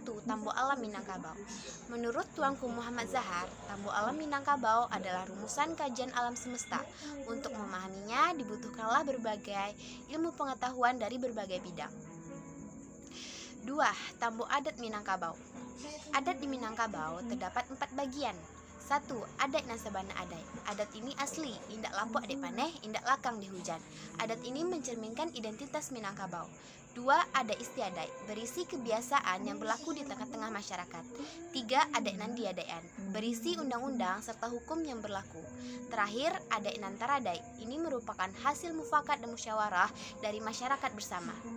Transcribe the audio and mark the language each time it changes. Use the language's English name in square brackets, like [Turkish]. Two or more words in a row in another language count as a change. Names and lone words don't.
[Indonesian] Tambo alam Minangkabau. Menurut Tuanku Muhammad Zahar, Tambo alam Minangkabau adalah rumusan kajian alam semesta. Untuk memahaminya dibutuhkanlah berbagai ilmu pengetahuan dari berbagai bidang. 2. Tambo adat Minangkabau. Adat di Minangkabau terdapat 4 bagian. 1. Adat Nasabana Adat. Adat ini asli, [Minangkabau] indak lapuk adik paneh, indak lakang di hujan. [Indonesian] Adat ini mencerminkan identitas Minangkabau. 2. Adat istiadat, berisi kebiasaan yang berlaku di tengah-tengah masyarakat. 3. Adat nandiadayan, berisi undang-undang serta hukum yang berlaku. Terakhir, adat nantaradai, ini merupakan hasil mufakat dan musyawarah dari masyarakat bersama.